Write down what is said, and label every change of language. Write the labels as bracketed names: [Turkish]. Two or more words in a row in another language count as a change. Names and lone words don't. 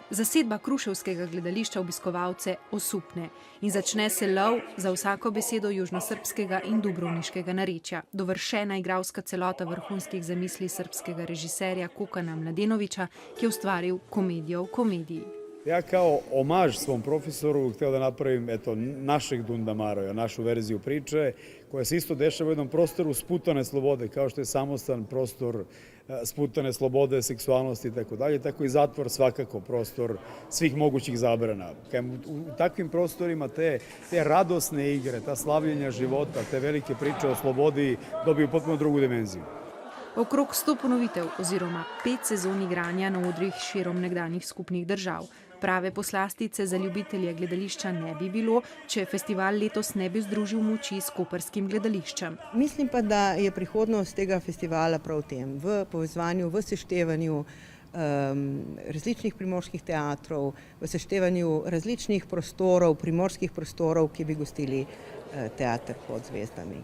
[Slovenian] Zasedba kruševskega gledališča obiskovalce osupne. In začne se lov za vsako besedo južnosrbskega in dubrovniškega narečja. Dovršena igralska celota vrhunskih zamisli srbskega režiserja Kokana Mladenovića, ki je ustvaril komedijo v komediji. [Serbian] Ja kao omaž svom profesoru htio da napravim našeg Dundamaroja, našu verziju priče, koja se isto dešava u jednom prostoru sputane slobode, kao što je samostan prostor sputane slobode, seksualnosti i tako dalje, tako i zatvor svakako prostor svih mogućih zabrana. U takvim prostorima te radosne igre, ta slavljenja života, te velike priče o slobodi dobiju potpuno drugu dimenziju. [Slovenian] Okrog 100 ponovitev oziroma 5 sezon igranja na odrih širom nekdanjih skupnih držav. Prave poslastice za ljubitelje gledališča ne bi bilo, če festival letos ne bi združil moči s koprskim gledališčem. Mislim pa, da je prihodnost tega festivala prav v tem, v povezovanju, v seštevanju različnih primorskih teatrov, v seštevanju različnih prostorov, primorskih prostorov, ki bi gostili teater pod zvezdami.